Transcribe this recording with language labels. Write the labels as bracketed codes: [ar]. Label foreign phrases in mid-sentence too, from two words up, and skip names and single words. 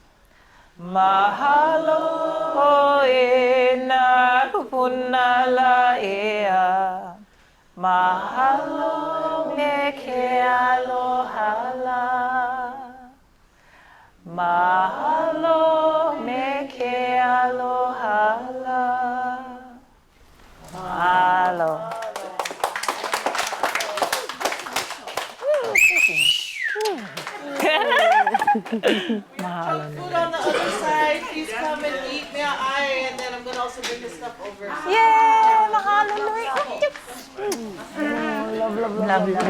[haw] mahalo e na kupuna la ea, mahalo me ke aloha la, mahalo me ke aloha la, mahalo. [en] We have food on the other side. Please come and eat me an eye, and then I'm gonna also bring the stuff over. Yeah, [haw] Mahalo Nui. [en] Love.